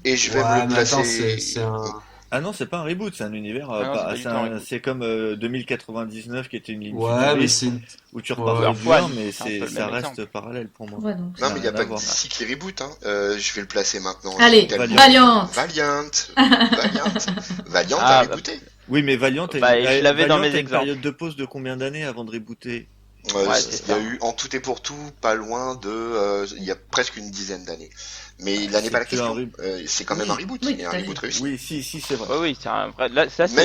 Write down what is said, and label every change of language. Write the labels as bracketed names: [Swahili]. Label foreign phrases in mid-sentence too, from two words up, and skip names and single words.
[French] et je vais me Ouais, le mais attends, placer. Ah non, c'est pas un reboot, c'est un univers, Ah non, c'est pas du tout un reboot. c'est comme 2099 qui était une ligne Ouais, mais futuriste c'est une... où tu Ouais, repartais Plusieurs du fois, 1, mais c'est un peu le ça même reste exemple. parallèle pour moi. Ouais, donc Non, Ça mais n'a il n'y a rien à pas que voir. DC qui reboot, hein. Je vais le placer maintenant. allez, Tellement. Valiant. Valiant. Valiant. Valiant. Valiant a Ah, rebooté. Oui, mais bah, je l'avais dans Valiant mes a une exemples. période de pause de combien d'années avant de rebooter? Ouais, c'est Il y a ça. eu en tout et pour tout pas loin de, il y a presque une dizaine d'années. Mais là n'est pas C'est la que un question. reboot. C'est quand même un Oui, reboot Oui, et un tout à reboot fait. réussi. oui, si, c'est vrai. Oui, oui, c'est un vrai. Là, ça,